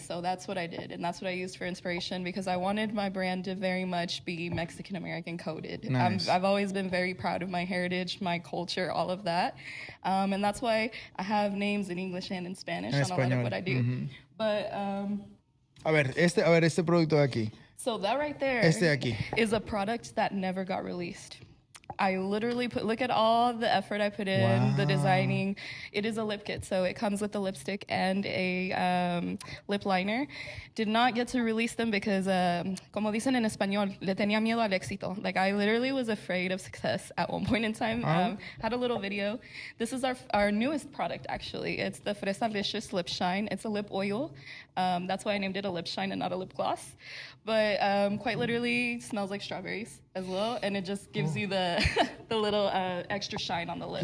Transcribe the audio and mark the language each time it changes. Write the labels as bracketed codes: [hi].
[en] So that's what I did, and that's what I used for inspiration, because I wanted my brand to very much be Mexican American coded. Nice. I've always been very proud of my heritage, my culture, all of that, and that's why I have names in English and in Spanish on a lot of what I do. But [es] A ver, este producto de aquí. [en] so that right there is a product that never got released. I literally look at all the effort I put in, the designing. It is a lip kit, so it comes with a lipstick and a lip liner. Did not get to release them because, [es] como dicen en español, le tenía miedo al éxito. [en] Like, I literally was afraid of success at one point in time. Had a little video. This is our newest product, actually. It's the Fresalicious Lip Shine. It's a lip oil. That's why I named it a lip shine and not a lip gloss. But quite literally smells like strawberries as well, and it just gives you the little extra shine on the lips.